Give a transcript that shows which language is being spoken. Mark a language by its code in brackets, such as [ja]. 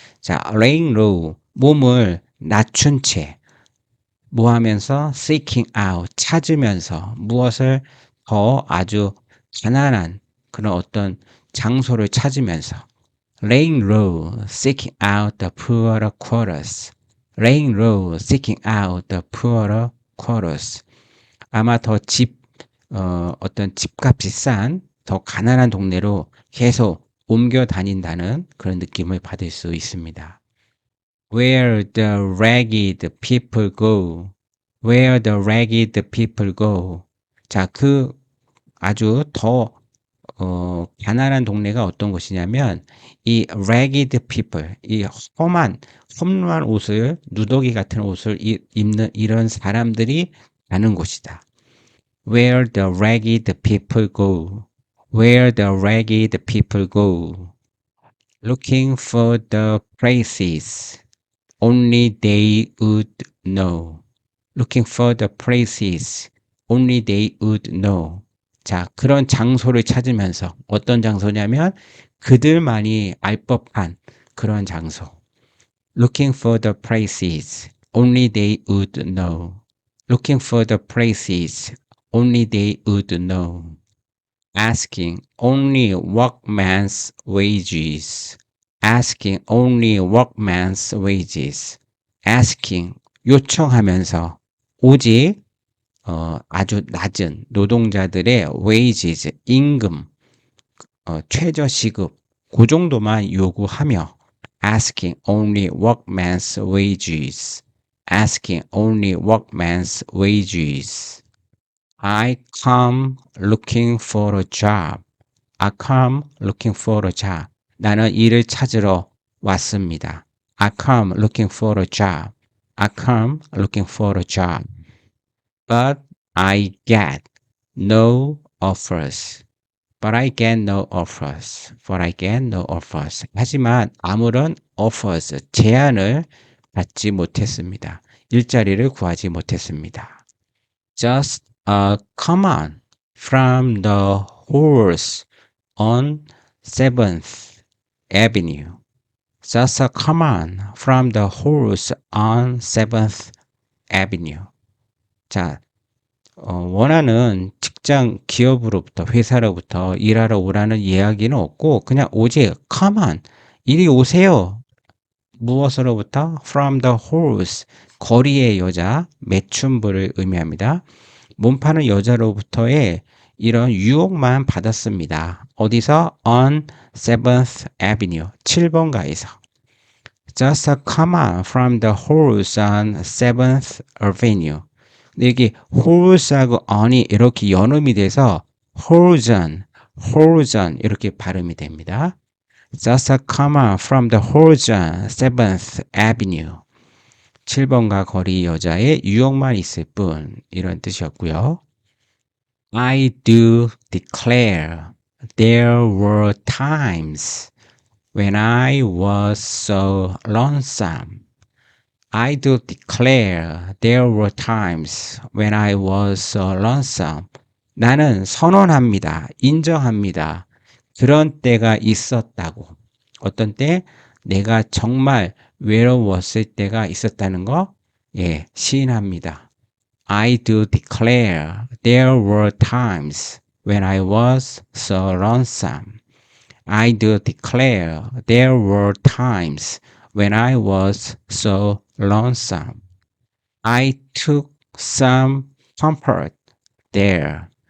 [ko] 자, [en] laying low, [ko] 몸을 낮춘 채, 뭐 하면서? [en] seeking out, [ko] 찾으면서, 무엇을 더 아주 가난한 그런 어떤 장소를 찾으면서. [en] laying low, seeking out the poorer quarters. laying low, seeking out the poorer quarters. [ko] 아마 더 어떤 집값이 싼, 더 가난한 동네로 계속 옮겨 다닌다는 그런 느낌을 받을 수 있습니다. [en] Where the ragged people go. Where the ragged people go. [ko] 자, 아주 더 가난한 동네가 어떤 곳이냐면 이 [en] ragged people, [ko] 이 험한 옷을 누더기 같은 옷을 입는 이런 사람들이 가는 곳이다. [en] Where the ragged people go. Where the ragged people go. Looking for the places only they would know. Looking for the places only they would know. [ko] 자, 그런 장소를 찾으면서 어떤 장소냐면 그들만이 알 법한 그런 장소. [en] Looking for the places only they would know. Looking for the places only they would know. Asking only workman's wages. Asking only workman's wages. [ko] Asking 요청하면서 오직 아주 낮은 노동자들의 wages, 임금, 최저시급, 그 정도만 요구하며 [en] asking only workman's wages. Asking only workman's wages. I come looking for a job. I come looking for a job. [ko] 나는 일을 찾으러 왔습니다. [en] I come looking for a job. I come looking for a job. But I get no offers. But I get no offers. But I get no offers. [ko] 하지만 아무런 offers, 제안을 받지 못했습니다. 일자리를 구하지 못했습니다. [en] Just a command from the horse on 7th Avenue. Just a command from the horse on 7th Avenue. [ko] 자, 원하는 직장 기업으로부터 회사로부터 일하러 오라는 이야기는 없고 그냥 오직 [en] come on, [ko] 이리 오세요. 무엇으로부터? [en] From the horse, [ko] 거리의 여자, 매춘부를 의미합니다. 몸 파는 여자로부터의 이런 유혹만 받았습니다. 어디서? [en] On 7th Avenue, [ko] 7번가에서. [en] Just a command from the horse on 7th Avenue. [ko] 여기 horse하고 on이 이렇게 연음이 돼서 horizon 이렇게 발음이 됩니다. [en] Just a command from the horizon 7th Avenue. [ko] 7번가 거리 여자의 유혹만 있을 뿐 이런 뜻이었고요. [en] I do declare there were times when I was so lonesome. I do declare there were times when I was so lonesome. [ko] 나는 선언합니다. 인정합니다. 그런 때가 있었다고. 어떤 때? 내가 정말 외로웠을 때가 있었다는 거? 예, 시인합니다. [en] I do declare there were times when I was so lonesome. I do declare there were times when I was so lonesome. I took some comfort there.